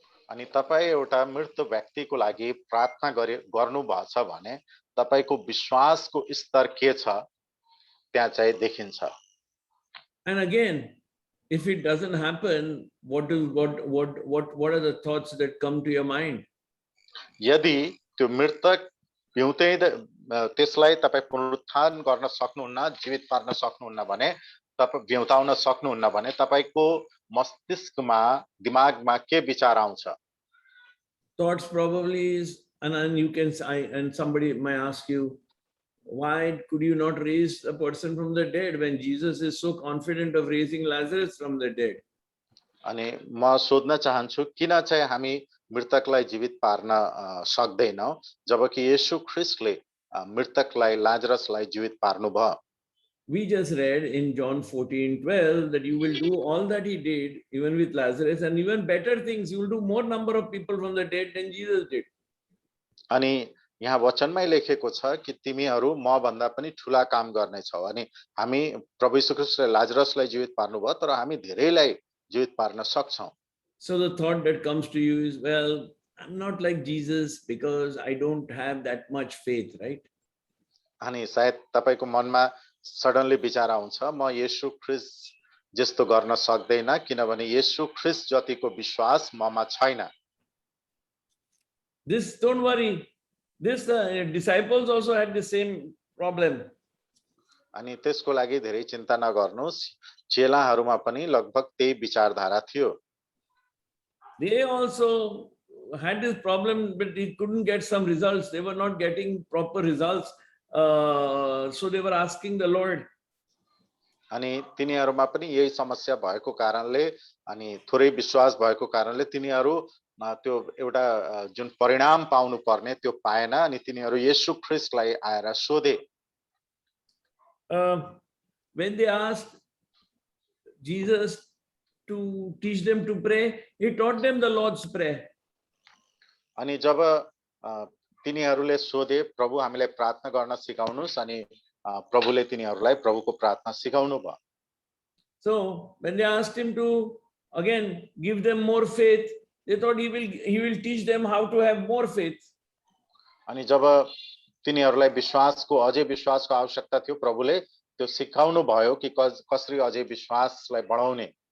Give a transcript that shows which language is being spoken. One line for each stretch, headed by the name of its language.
Nepali: अनि तपाई एउटा मृत व्यक्तिको लागि प्रार्थना गर्नु भछ भने तपाईको विश्वासको स्तर के छ त्यहाँ चाहिँ देखिन्छ।
English: And again, if it doesn't happen, what are the thoughts that come to your mind?
Nepali: यदि त्यो मृतक पिउँदै त्यसलाई तपाई पुनरुत्थान गर्न सक्नुहुन्न, जीवित पार्न सक्नुहुन्न भने, तपाई बिउताउन सक्नुहुन्न भने तपाईको मस्तिष्कमा दिमागमा के विचार आउँछ?
English: Thoughts probably is, and you can, and somebody might ask you, why could you not raise a person from the dead when Jesus is so confident of raising Lazarus from the dead?
Nepali: अनि म सोध्न चाहन्छु किन चाहिँ हामी मृतकलाई जीवित पार्न सक्दैनौं जबकि येशू ख्रीष्टले मृतकलाई लाजरसलाई जीवित पार्नु भयो।
English: We just read in John 14:12 that you will do all that he did, even with Lazarus, and even better things. You will do more number of people from the dead than Jesus did.
Nepali: अनि यहाँ वचनमै लेखेको छ कि तिमीहरू म भन्दा पनि ठूला काम गर्ने छौ। अनि हामी प्रभु येशू ख्रीष्टले लाजरसलाई जीवित पार्नु भयो तर हामी धेरैलाई जीवित पार्न सक्छौं।
English: So the thought that comes to you is, well, I'm not like Jesus because I don't have that much faith, right?
Nepali: अनि सायद तपाईको मनमा सडनली विचार आउँछ म येशू ख्रीष्ट जस्तो गर्न सक्दैन किनभने येशू ख्रीष्ट जतिको विश्वास ममा छैन।
English: This, don't worry. This disciples also had the same problem.
Nepali: अनि त्यसको लागि धेरै चिन्ता नगर्नुस्, चेलाहरूमा पनि लगभग त्यही विचारधारा थियो।
English: They also had this problem, but they couldn't get some results. They were not getting proper results. So they were asking the Lord.
Nepali: अनि तिनीहरूमा पनि यही समस्या भएको कारणले अनि थोरै विश्वास भएको कारणले तिनीहरू त्यो एउटा जुन परिणाम पाउनु पर्ने त्यो पाएन अनि तिनीहरू येशू ख्रीष्टलाई आएर सोधे।
English: When they asked Jesus to teach them to pray, he taught them the Lord's Prayer.
Nepali: अनि जब तिनीहरूले सोधे प्रभु हामीलाई प्रार्थना गर्न सिकाउनुस् अनि प्रभुले तिनीहरूलाई प्रभुको प्रार्थना सिकाउनु भयो।
English: So when they asked him to again give them more faith, they thought he will teach them how to have more faith.
Nepali: अनि जब तिनीहरूलाई विश्वासको अझै विश्वासको आवश्यकता थियो प्रभुले त्यो सिकाउनु भयो कि कसरी अझै विश्वासलाई बढाउने।